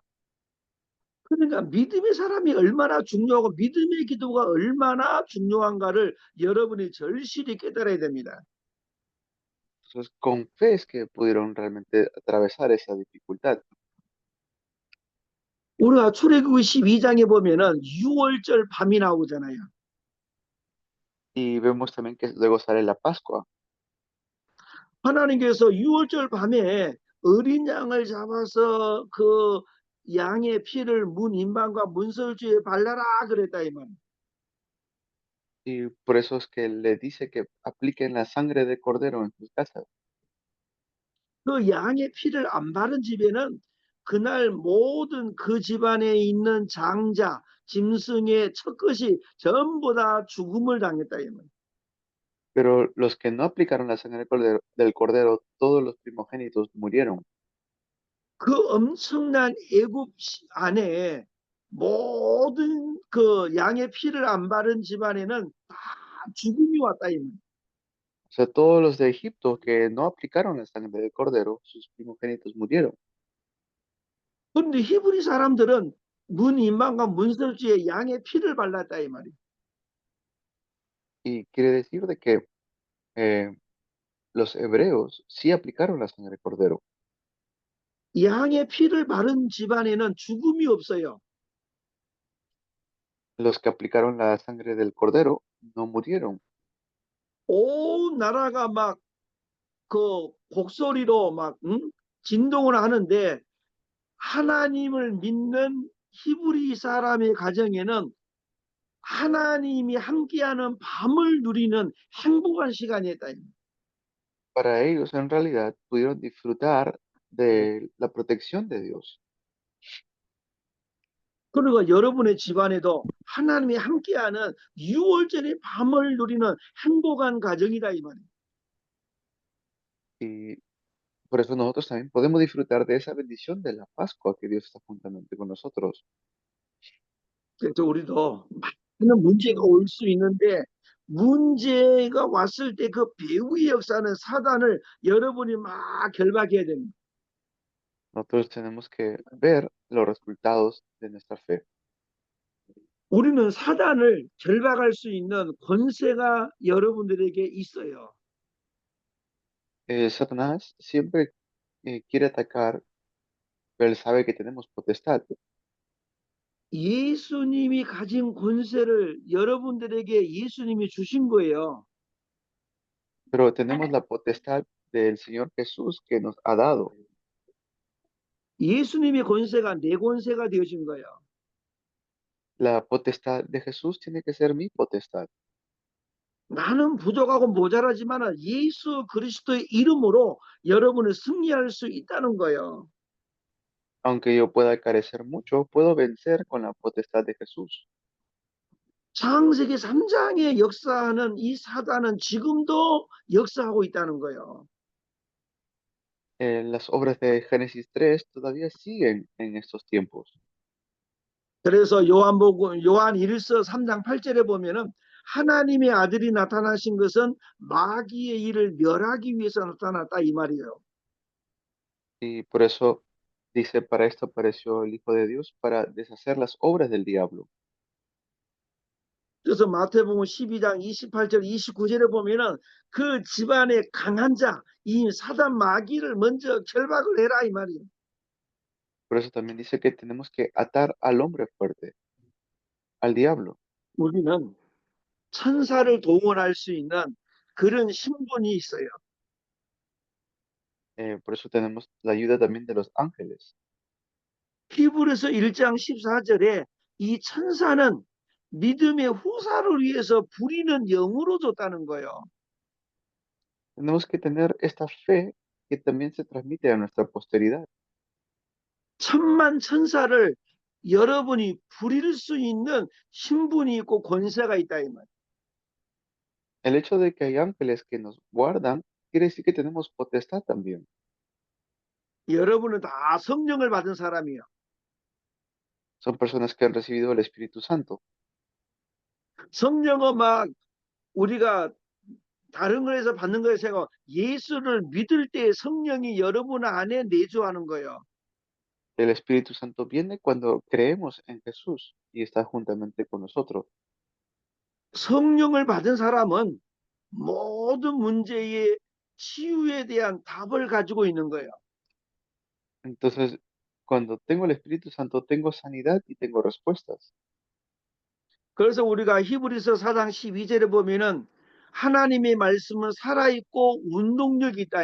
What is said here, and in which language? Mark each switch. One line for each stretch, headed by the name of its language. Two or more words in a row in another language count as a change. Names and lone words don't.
Korean: 그러니까 믿음의 사람이 얼마나 중요하고 믿음의 기도가 얼마나 중요한가를 여러분이 절실히 깨달아야 됩니다.
Spanish: Entonces, con fe es que pudieron realmente atravesar esa dificultad.
Korean: 우리가 출애굽기 12장에 보면은 6월절 밤이 나오잖아요.
Spanish: Y vemos también que luego sale la Pascua.
Korean: 하나님께서 6월절 밤에 어린 양을 잡아서 그 양의 피를 문 인방과 문설주에 발라라 그랬다 이 말.
Spanish: Y por eso es que le dice que apliquen la sangre de cordero en sus casas.
Korean: 그 양의 피를 안 바른 집에는 그날 모든 그 집안에 있는 장자, 짐승의 첫것이 전부 다 죽음을 당했다 이 말.
Spanish: Pero los que no aplicaron la sangre del cordero, todos los primogénitos murieron.
Korean: 그 엄청난 애굽 안에 모든 그 양의 피를 안 바른 집안에는 다 죽음이 왔다 이 말.
Spanish: O sea, todos los de Egipto que no aplicaron la sangre del cordero, sus primogénitos murieron.
Korean: 그런데 히브리 사람들은 문 인방과 문설주에 양의 피를 발랐다 이 말이에요.
Spanish: Y quiere decir de que eh, los hebreos sí aplicaron la sangre del cordero.
Korean: 양의 피를 바른 집안에는 죽음이 없어요.
Spanish: Los que aplicaron la sangre del cordero no murieron.
Korean: 온 나라가 막 그 곡소리로 막 진동을 하는데 하나님을 믿는 히브리 사람의 가정에는 하나님이 함께하는 밤을 누리는 행복한 시간이었다.
Spanish: Para ellos, en realidad, pudieron disfrutar de la protección de Dios.
Korean: 그리고 여러분의 집안에도 하나님이 함께하는 6월절의 밤을 누리는 행복한 가정이다 이 말이에요.
Spanish: Y por eso nosotros también podemos disfrutar de esa bendición de la Pascua que Dios está juntamente con nosotros.
Korean: 그래서 우리도 많은 문제가 올 수 있는데 문제가 왔을 때 그 배후의 역사는 사단을 여러분이 막 결박해야 됩니다.
Spanish: Nosotros tenemos que ver los resultados de nuestra fe.
Korean: 우리는 사단을 결박할 수 있는 권세가 여러분들에게 있어요.
Spanish: Satanás siempre quiere atacar, pero él sabe que tenemos potestad.
Korean: 예수님이 가진 권세를 여러분들에게 예수님이 주신 거예요.
Spanish: Pero tenemos la potestad del Señor Jesús que nos ha dado.
Korean: 예수님의 권세가 내 권세가 되어진 거예요.
Spanish: La potestad de Jesús tiene que ser mi potestad.
Korean: 나는 부족하고 모자라지만 예수 그리스도의 이름으로 여러분을 승리할 수 있다는 거예요.
Spanish: Aunque yo pueda carecer mucho, puedo vencer con la potestad de Jesús.
Korean: 창세기 3장에 역사하는 이 사단은 지금도 역사하고 있다는 거예요.
Spanish: Las obras de Génesis 3 todavía siguen en estos tiempos.
Korean: 그래서 요한 1서 3장 8절에 보면은 하나님의 아들이 나타나신 것은 마귀의 일을 멸하기 위해서 나타났다 이 말이에요.
Spanish: Y por eso dice, para esto apareció el Hijo de Dios, para deshacer las obras del diablo.
Korean: 그래서 마태복음 12장 28절 29절에 보면은 그 집안의 강한 자, 이 사단 마귀를 먼저 결박을 해라 이 말이에요.
Spanish: Por eso también dice que tenemos que atar al hombre fuerte, al diablo.
Korean: 우리는 천사를 동원할 수 있는 그런 신분이 있어요.
Spanish: Por eso tenemos la ayuda también de los ángeles.
Korean: 히브리서 1장 14절에 이 천사는 믿음의 후사를 위해서 부리는 영으로 줬다는 거예요.
Spanish: Tenemos que tener esta fe que también se transmite a nuestra posteridad.
Korean: 천만 천사를 여러분이 부릴 수 있는 신분이 있고 권세가 있다 이 말.
Spanish: El hecho de que hay ángeles que nos guardan quiere decir que tenemos potestad también.
Korean: 여러분은 다 성령을 받은 사람이에요.
Spanish: Son personas que han recibido el Espíritu Santo.
Korean: 성령은 막 우리가 다른 거에서 받는 거에서 예수를 믿을 때 성령이 여러분 안에 내주하는 거예요.
Spanish: El Espíritu Santo viene cuando creemos en Jesús y está juntamente con nosotros.
Korean: 성령을 받은 사람은 모든 문제의 치유에 대한 답을 가지고 있는 거예요.
Spanish: Entonces, cuando tengo el Espíritu Santo, tengo sanidad y tengo respuestas.
Korean: 그래서 우리가 히브리서 4장 12절에 보면은 하나님의 말씀은 살아있고 운동력이 있다.